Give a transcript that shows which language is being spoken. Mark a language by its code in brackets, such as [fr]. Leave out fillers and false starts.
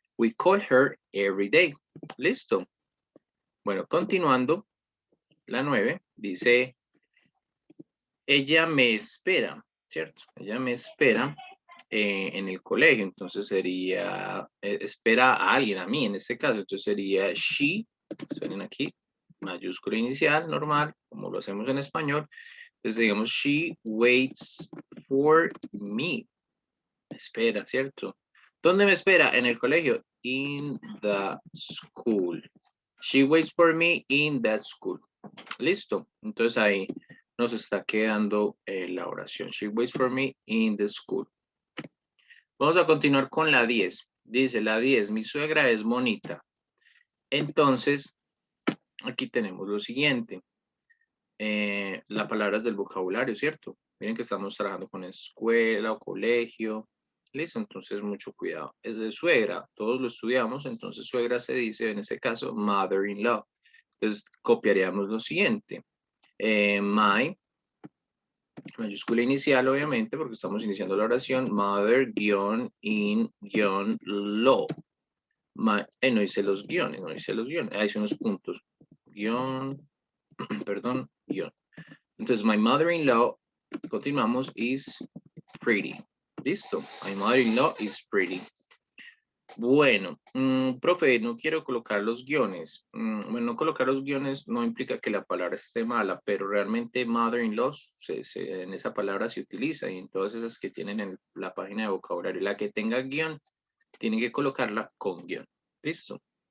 [en] We call her every day. [es] Listo. Bueno, continuando, la 9 dice, ella me espera, ¿cierto? Ella me espera en el colegio, entonces sería, espera a alguien, a mí en este caso, entonces sería she, esperen aquí, mayúscula inicial, normal, como lo hacemos en español. Entonces digamos, [en] she waits for me. [es] Espera, ¿cierto? ¿Dónde me espera? En el colegio. [en] In the school. She waits for me in that school. [es] Listo. Entonces ahí nos está quedando la oración. [en] She waits for me in the school. [es] Vamos a continuar con la 10. Dice la 10, mi suegra es bonita. Entonces, aquí tenemos lo siguiente. Las palabras del vocabulario, ¿cierto? Miren que estamos trabajando con escuela o colegio. Listo, entonces mucho cuidado. Es de suegra, todos lo estudiamos, entonces suegra se dice, en este caso, mother-in-law. Entonces copiaríamos lo siguiente. My, mayúscula inicial, obviamente, porque estamos iniciando la oración, mother-in-law. No hice los guiones, no hice los guiones. Ahí son los puntos. Guión, perdón, guión. [en] Entonces, my mother-in-law, continuamos, is pretty. Listo. My mother-in-law is pretty. [es] Bueno, profe, no quiero colocar los guiones. Bueno, no colocar los guiones no implica que la palabra esté mala, pero realmente mother-in-law en esa palabra se utiliza y en todas esas que tienen en la página de vocabulario. La que tenga guión, tienen que colocarla con guión. Listo.